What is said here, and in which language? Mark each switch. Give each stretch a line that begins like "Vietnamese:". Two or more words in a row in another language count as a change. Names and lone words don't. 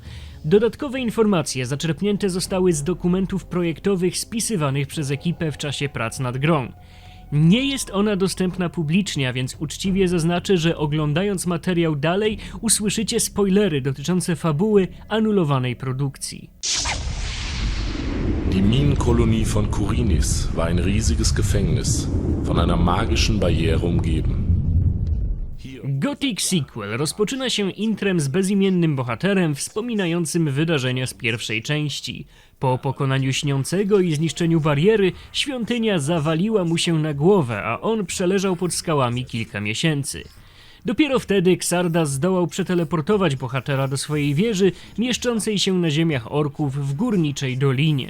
Polish: Dodatkowe informacje zaczerpnięte zostały z dokumentów projektowych spisywanych przez ekipę w czasie prac nad grą. Nie jest ona dostępna publicznie, a więc uczciwie zaznaczę, że oglądając materiał dalej usłyszycie spoilery dotyczące fabuły anulowanej produkcji.
German: Die Minenkolonie von Kurinis war ein riesiges Gefängnis, von einer magischen Barriere umgeben.
Polish: Gothic Sequel rozpoczyna się intrem z bezimiennym bohaterem wspominającym wydarzenia z pierwszej części. Po pokonaniu śniącego i zniszczeniu bariery, świątynia zawaliła mu się na głowę, a on przeleżał pod skałami kilka miesięcy. Dopiero wtedy Xardas zdołał przeteleportować bohatera do swojej wieży, mieszczącej się na ziemiach orków w górniczej dolinie.